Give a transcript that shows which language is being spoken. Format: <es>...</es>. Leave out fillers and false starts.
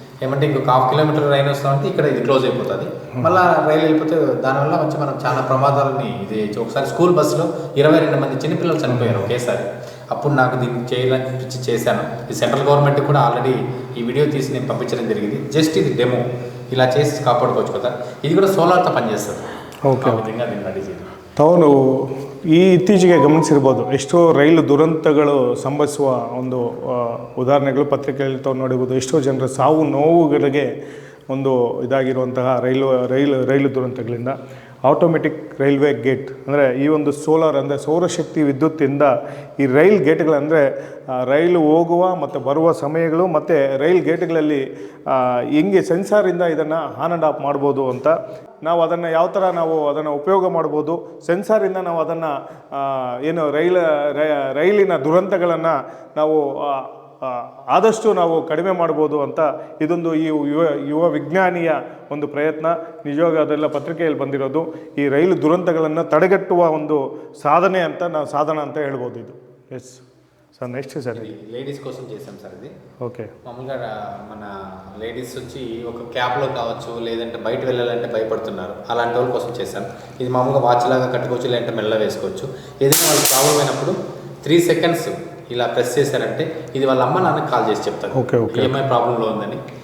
<te>ఏమంటే ఇంకొక 1/2 కిలోమీటర్ రైలు వస్తామంటే ఇక్కడ ఇది క్లోజ్ అయిపోతుంది. మళ్ళీ రైలు వెళ్ళిపోతే దానివల్ల వచ్చి మనం చాలా ప్రమాదాలని ఇది ఒకసారి స్కూల్ బస్సులో 22 మంది చిన్నపిల్లలు చనిపోయారు ఒకేసారి. అప్పుడు నాకు దీన్ని చేయాలని చేశాను. ఈ సెంట్రల్ గవర్నమెంట్ కూడా ఆల్రెడీ ఈ వీడియో తీసి నేను పంపించడం జరిగింది. జస్ట్ ఇది డెమో, ఇలా చేసి కాపాడుకోవచ్చు కదా. ఇది కూడా సోలార్తో పనిచేస్తుంది.</te> <en>Okay.</en> <te>విధంగా దీన్ని రెడీ చేయాలి. అవును,</te> <kn>ಇತ್ತೀಚೆಗೆ ಗಮನಿಸಿರ್ಬೋದು ಎಷ್ಟೋ ರೈಲು ದುರಂತಗಳು ಸಂಭವಿಸುವ ಒಂದು ಉದಾಹರಣೆಗಳು ಪತ್ರಿಕೆಯಲ್ಲಿ ತಾವು ನೋಡಿರ್ಬೋದು. ಎಷ್ಟೋ ಜನರ ಸಾವು ನೋವುಗಳಿಗೆ ಒಂದು ಇದಾಗಿರುವಂತಹ ರೈಲು ದುರಂತಗಳಿಂದ ಆಟೋಮೆಟಿಕ್ ರೈಲ್ವೆ ಗೇಟ್ ಅಂದರೆ ಈ ಒಂದು ಸೋಲಾರ್ ಅಂದರೆ ಸೌರಶಕ್ತಿ ವಿದ್ಯುತ್ತಿಂದ ಈ ರೈಲ್ ಗೇಟ್ಗಳಂದರೆ ರೈಲು ಹೋಗುವ ಮತ್ತು ಬರುವ ಸಮಯಗಳು ಮತ್ತು ರೈಲ್ ಗೇಟ್ಗಳಲ್ಲಿ ಹೆಂಗೆ ಸೆನ್ಸಾರಿಂದ ಇದನ್ನು ಆನ್ ಆ್ಯಂಡ್ ಆಫ್ ಮಾಡ್ಬೋದು ಅಂತ ನಾವು ಅದನ್ನು ಯಾವ ಥರ ನಾವು ಅದನ್ನು ಉಪಯೋಗ ಮಾಡ್ಬೋದು, ಸೆನ್ಸಾರಿಂದ ನಾವು ಅದನ್ನು ಏನು ರೈಲಿನ ದುರಂತಗಳನ್ನು ನಾವು ಆದಷ್ಟು ನಾವು ಕಡಿಮೆ ಮಾಡ್ಬೋದು ಅಂತ ಇದೊಂದು ಈ ಯುವ ವಿಜ್ಞಾನಿಯ ಒಂದು ಪ್ರಯತ್ನ. ನಿಜವಾಗಿ ಅದೆಲ್ಲ ಪತ್ರಿಕೆಯಲ್ಲಿ ಬಂದಿರೋದು ಈ ರೈಲು ದುರಂತಗಳನ್ನು ತಡೆಗಟ್ಟುವ ಒಂದು సాధన ಅಂತ ಹೇಳ್ಬೋದು</kn> <te>ఇది.</te> <en>yes sir, next sir</en> <te>ladies కోసం చేసాం సార్ ఇది.</te> <en>okay,</en> <te>మామూలుగా మన లేడీస్ వచ్చి ఒక క్యాబ్లో కావచ్చు, లేదంటే బయట వెళ్ళాలంటే భయపడుతున్నారు, అలాంటి వాళ్ళ కోసం చేశాను. ఇది మామూలుగా వాచ్ లాగా కట్టుకోవచ్చు, లేదంటే మెల్ల వేసుకోవచ్చు. ఏదైనా వాళ్ళకి ప్రాబ్లం అయినప్పుడు 3 seconds ఇలా ప్రెస్ చేశారంటే ఇది వాళ్ళ అమ్మ నాన్నకి కాల్ చేసి చెప్తారు ఏమై ప్రాబ్లంలో ఉందని.</te>